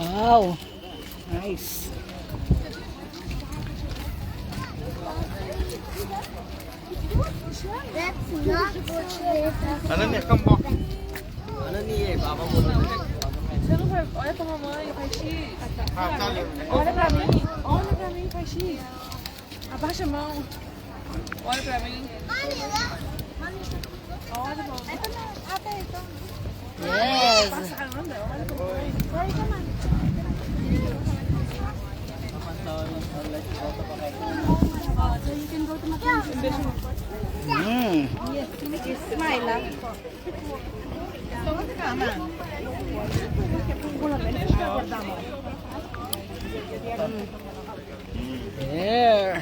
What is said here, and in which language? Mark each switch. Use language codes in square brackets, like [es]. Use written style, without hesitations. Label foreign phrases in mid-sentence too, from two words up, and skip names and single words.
[en] Wow. Nice. [tl] Ano niya? Kambok. Ano niya? Baba mo na. [pt] Olha pra mamãe, faz X. Sabe? Olha pra mim, faz X. Abaixa a mão. Olha pra mim. Olha, mamãe. [en] Yes. [pt] Passa a anda, olha pra mãe. [tl] Smile lang. [en] There.